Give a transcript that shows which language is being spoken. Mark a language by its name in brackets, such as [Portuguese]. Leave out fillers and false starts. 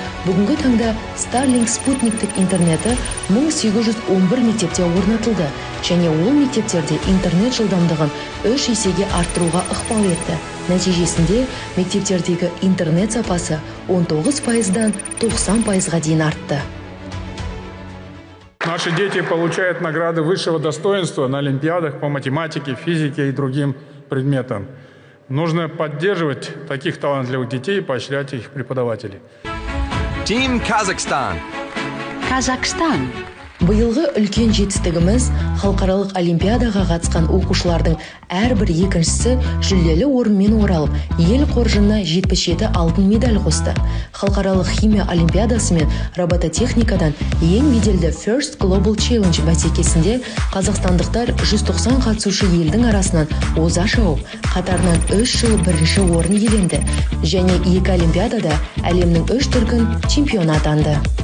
[Kazakh] Бүгінгі таңда Starlink спутниктік интернеті 1811 мектепте орнатылды, және ол мектептерде интернет жылдамдығын 3 есеге арттыруға ықпал етті. Нәтижесінде мектептердегі интернет сапасы 19%-дан 90%-ға дейін артты. [Russian] Наши дети получают награды высшего достоинства на олимпиадах по математике, физике и другим предметам. Нужно поддерживать таких талантливых детей и поощрять их преподавателей. [English] Team Kazakhstan. Kazakhstan. [Kazakh] Биылғы үлкен жетістігіміз халықаралық олимпиадаға қатысқан оқушылардың әрбір екіншісі жүлделі орынмен оралып, ел қоржынына 77 алтын медаль қосты. Халықаралық химия олимпиадасы мен робототехникадан ең беделді First Global Challenge бәсекесінде қазақстандықтар 190 қатысушы елдің арасынан оза шауып, қатарынан 3 жыл бірінші орын иеленді, және 2 олимпиадада әлемнің 3 дүркін чемпионы атанды.